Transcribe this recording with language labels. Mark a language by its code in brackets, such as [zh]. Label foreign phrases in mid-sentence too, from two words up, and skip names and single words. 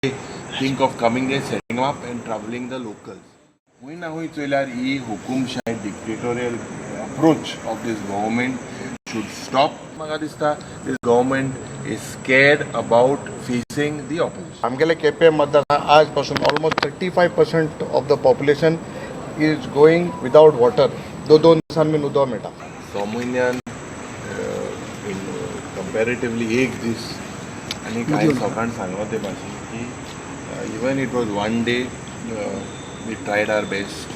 [en] think of coming there, setting up and troubling the locals. [kok] Hui na hui चोयल्यार ही हुकुमशाही [en] dictatorial approach of this government should stop. [kok] म्हाका दिसता [en] this government is scared about facing the opposition. [kok] आमगेले केपें मतदार आजपासून ऑलमोस्ट [en] 35% of the population is going without water. [kok] दोन दिसांनी उदक मेळटा. सोमयन्यान कंपॅरेटिवली एक दीस आनी कांय लोकांनी सांगलो ते भाशेन की [en] even it was one day we tried our best